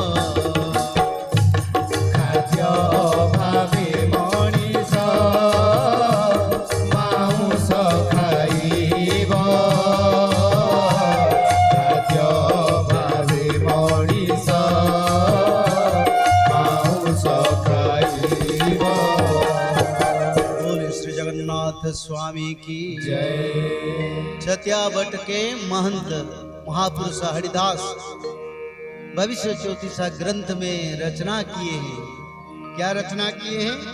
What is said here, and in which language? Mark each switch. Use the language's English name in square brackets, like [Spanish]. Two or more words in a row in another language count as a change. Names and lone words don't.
[Odia] ଖାଦ୍ୟ ଅଭାବେ ମଣିଷ ମାଉଁସ ଖାଇବ, ଖାଦ୍ୟ ଅଭାବେ ମଣିଷ ମାଉଁସ ଖାଇବ। [Hindi] बोले श्री जगन्नाथ स्वामी की जय। छत्यावट के महंत महापुरुष हरिदास भविष्य ज्योतिषा ग्रंथ में रचना किए हैं। क्या रचना किए हैं?